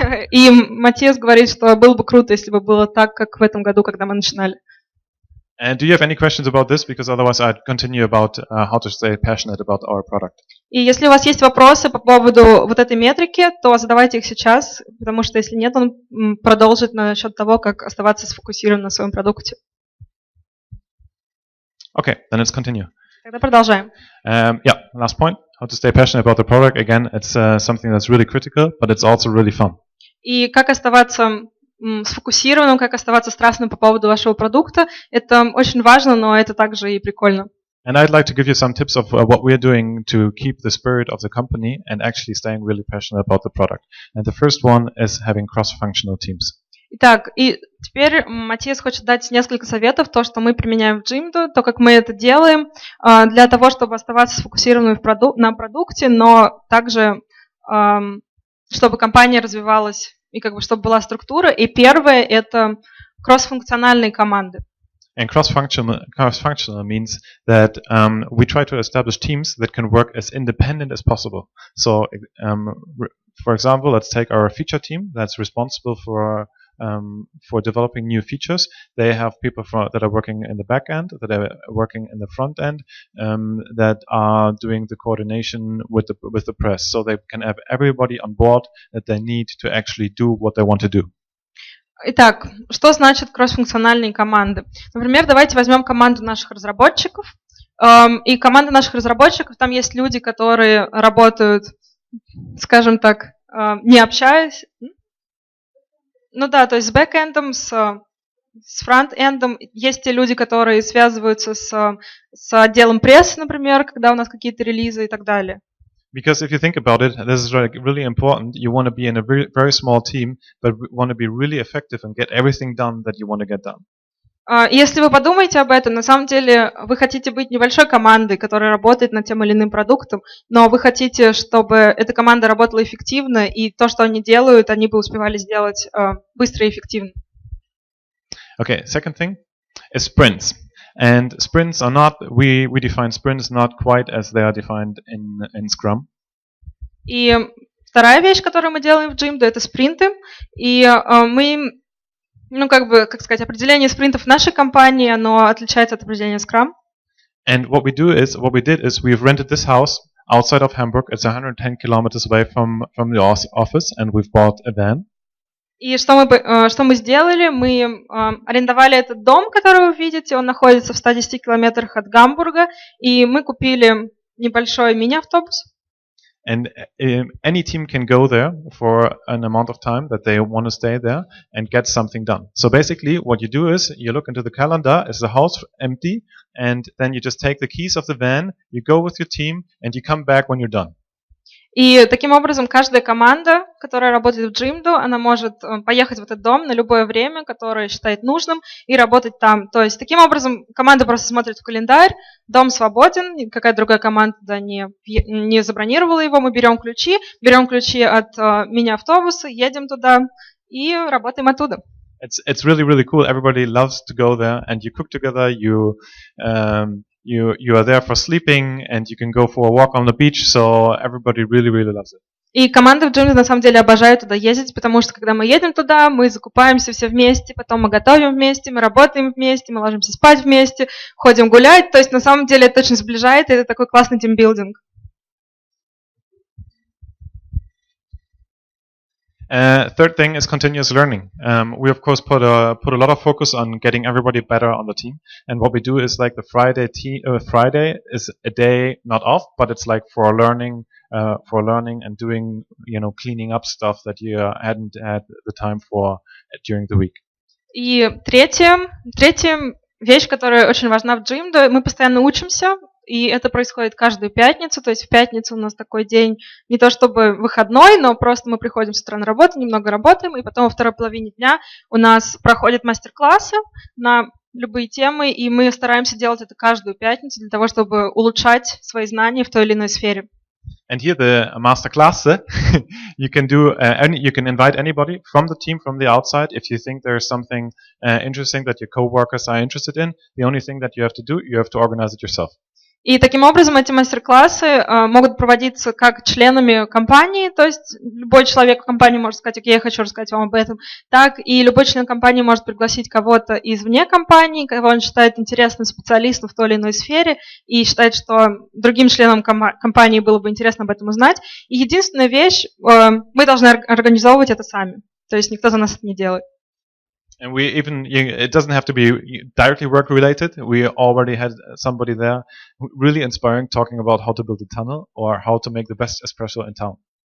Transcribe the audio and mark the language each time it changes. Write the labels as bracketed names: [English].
[Russian] И Матиас говорит, что было бы круто, если бы было так, как в этом году, когда мы начинали. [English] And do you have any questions about this? Because otherwise I'd continue about how to stay passionate about our product. [Russian] И если у вас есть вопросы по поводу вот этой метрики, то задавайте их сейчас, потому что если нет, он продолжит насчет того, как оставаться сфокусированным на своем продукте. [English] Okay, then let's continue. [Russian] Тогда продолжаем. [English] Yeah, last point. How to stay passionate about the product. Again, it's something that's really critical, but it's also really fun. И как оставаться сфокусированным, как оставаться страстным по поводу вашего продукта, это очень важно, но это также и прикольно. And I'd like to give you some tips of what we're doing to keep the spirit of the company and actually staying really passionate about the product. And the first one is having cross-functional teams. [Russian] Итак, и теперь Матиас хочет дать несколько советов, то, что мы применяем в Jimdo, то, как мы это делаем, для того, чтобы оставаться сфокусированным на продукте, но также, чтобы компания развивалась и как бы чтобы была структура. И первое – это кроссфункциональные команды. [English] And cross-functional means that we try to establish teams that can work as independent as possible. So, for example, let's take our feature team that's responsible for developing new features. They have people that are working in the back end, that are working in the front end, that are doing the coordination with the press. So they can have everybody on board that they need to actually do what they want to do. [Russian] Итак, что значит кроссфункциональные команды? Например, давайте возьмем команду наших разработчиков. И команда наших разработчиков, там есть люди, которые работают, скажем так, не общаясь. Ну да, то есть с бэкэндом, с фронтендом. Есть те люди, которые связываются с отделом прессы, например, когда у нас какие-то релизы и так далее. [English] Because if you think about it, this is really important. You want to be in a very small team, but want to be really effective and get everything done that you want to get done. [Russian] Если вы подумаете об этом, на самом деле вы хотите быть небольшой командой, которая работает над тем или иным продуктом, но вы хотите, чтобы эта команда работала эффективно, и то, что они делают, они бы успевали сделать быстро и эффективно. [English] Okay, second thing is sprints. And sprints are not, we define sprints not quite as they are defined in Scrum. [Russian] И вторая вещь, которую мы делаем в Jimdo, это спринты. И мы, как сказать, определение спринтов в нашей компании, оно отличается от определения Scrum. [English] And what we did is we've rented this house outside of Hamburg. It's 110 kilometers away from the office, and we've bought a van. [Russian] И что мы сделали? Мы арендовали этот дом, который вы видите, он находится в 110 километрах от Гамбурга, и мы купили небольшой мини-автобус. [English] And any team can go there for an amount of time that they want to stay there and get something done. So basically what you do is you look into the calendar, is the house empty, and then you just take the keys of the van, you go with your team, and you come back when you're done. [Russian] И таким образом каждая команда, которая работает в Jimdo, она может поехать в этот дом на любое время, которое считает нужным, и работать там. То есть таким образом команда просто смотрит в календарь, дом свободен, какая-то другая команда не забронировала его, мы берем ключи от мини-автобуса, едем туда и работаем оттуда. [English] It's really, really cool. Everybody loves to go there, and you cook together, you are there for sleeping, and you can go for a walk on the beach, so everybody really, really loves it. [Russian] И команда в Jimdo на самом деле обожает туда ездить, потому что когда мы едем туда, мы закупаемся все вместе, потом мы готовим вместе, мы работаем вместе, мы ложимся спать вместе, ходим гулять. То есть на самом деле это очень сближает, и это такой классный тимбилдинг. [English] Third thing is continuous learning. We of course put a lot of focus on getting everybody better on the team. And what we do is like the Friday is a day not off, but it's like for learning and doing, cleaning up stuff that you hadn't had the time for during the week. [Russian] И третье вещь, которая очень важна в Jimdo. Мы постоянно учимся, и это происходит каждую пятницу. То есть в пятницу у нас такой день, не то чтобы выходной, но просто мы приходим с утра на работу, немного работаем, и потом во второй половине дня у нас проходят мастер-классы на любые темы, и мы стараемся делать это каждую пятницу для того, чтобы улучшать свои знания в той или иной сфере. [English] And here the master-class, you can you can invite anybody from the team, from the outside. If you think there's something interesting that your coworkers are interested in, the only thing that you have to do, you have to organize it yourself. [Russian] И таким образом эти мастер-классы могут проводиться как членами компании, то есть любой человек в компании может сказать, окей, я хочу рассказать вам об этом, так и любой член компании может пригласить кого-то извне компании, кого он считает интересным специалистом в той или иной сфере и считает, что другим членам компании было бы интересно об этом узнать. И единственная вещь, мы должны организовывать это сами, то есть никто за нас это не делает. [English] And it doesn't have to be directly work related. We already had somebody there really inspiring talking about how to build a tunnel or how to make the best espresso in town.